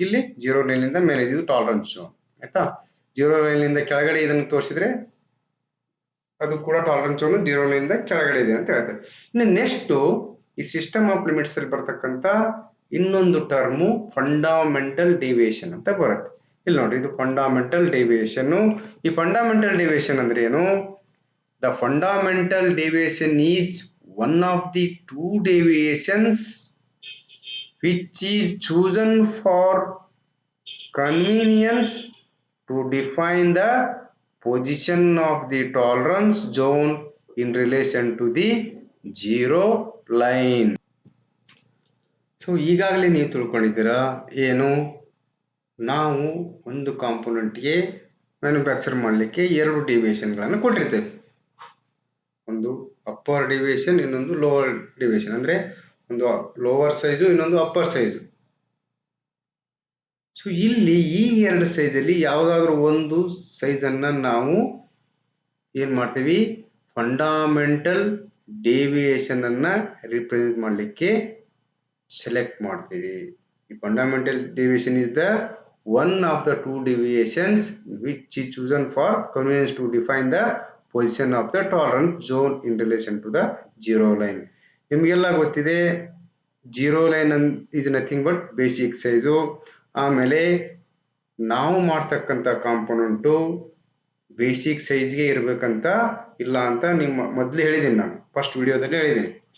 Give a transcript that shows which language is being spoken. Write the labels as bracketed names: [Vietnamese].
[Kannada] ಇಲ್ಲಿ 0 ಲೈನ್ ಇಂದ ಮೇಲೆ ಇದು ಟಾಲರೆನ್ಸ್ ಝೋನ್. ಆಯ್ತಾ? 0 ಲೈನ್ ಇಂದ ಕೆಳಗಡೆ ಇದನ್ನು ತೋರಿಸಿದ್ರೆ ಅದು ಕೂಡ ಟಾಲರೆನ್ಸ್ ಝೋನ್ 0 ಲೈನ್ ಇಂದ ಕೆಳಗಡೆ ಇದೆ ಅಂತ ಹೇಳ್ತಾರೆ. ಇನ್ನು ನೆಕ್ಸ್ಟ್ ಈ ಸಿಸ್ಟಮ್ ಆಫ್ ಲಿಮಿಟ್ಸ್ ಅಲ್ಲಿ ಬರ್ತಕ್ಕಂಥ ಇನ್ನೊಂದು ಟರ್ಮು ಫಂಡಮೆಂಟಲ್ ಡಿವಿಯೇಷನ್ ಅಂತ ಬರುತ್ತೆ. ಇಲ್ಲಿ ನೋಡಿ, ಇದು ಫಂಡಮೆಂಟಲ್ ಡಿವಿಯೇಷನ್. ಈ ಫಂಡಮೆಂಟಲ್ ಡಿವಿಯೇಷನ್ ಅಂದ್ರೆ ಏನು? [English] The fundamental deviation is one of the two deviations which is chosen for convenience to define the position of the tolerance zone in relation to the 0 line. [Kannada] So ಈಗಾಗಲೇ ನೀವು ತಿಳ್ಕೊಂಡಿದ್ದೀರಾ ಏನು? ನಾವು ಒಂದು ಕಾಂಪೋನೆಂಟ್ಗೆ manufacture ಮಾಡಲಿಕ್ಕೆ ಎರಡು ಡಿವಿಯೇಷನ್ಗಳನ್ನು ಕೊಟ್ಟಿರ್ತೇವೆ. ಒಂದು ಅಪ್ಪರ್ ಡಿವಿಯೇಷನ್, ಇನ್ನೊಂದು lower deviation. ಅಂದ್ರೆ ಒಂದು ಲೋವರ್ ಸೈಜು, ಇನ್ನೊಂದು ಅಪ್ಪರ್ ಸೈಜು. ಸೊ ಇಲ್ಲಿ ಈ ಎರಡು ಸೈಜಲ್ಲಿ ಯಾವುದಾದ್ರೂ ಒಂದು ಸೈಜನ್ನು ನಾವು ಏನ್ ಮಾಡ್ತೀವಿ? ಫಂಡಮೆಂಟಲ್ ಡಿವಿಯೇಷನ್ ಅನ್ನ ರಿಪ್ರೆಸೆಂಟ್ ಮಾಡಲಿಕ್ಕೆ ಸೆಲೆಕ್ಟ್ ಮಾಡ್ತೀವಿ. [English] ಈ fundamental deviation is the one of the two deviations which is chosen for convenience to define the position of the tolerance zone in relation to the 0 line. ನಿಮಗೆಲ್ಲ ಗೊತ್ತಿದೆ, 0 line is nothing but basic size. [Kannada] ಆಮೇಲೆ ನಾವು ಮಾಡ್ತಕ್ಕಂಥ component basic ಸೈಜ್ಗೆ ಇರಬೇಕಂತ ಇಲ್ಲ ಅಂತ ನಿಮ್ಮ ಮೊದಲು ಹೇಳಿದ್ದೀನಿ, ನಾನು ಫಸ್ಟ್ ವಿಡಿಯೋದಲ್ಲಿ ಹೇಳಿದ್ದೀನಿ.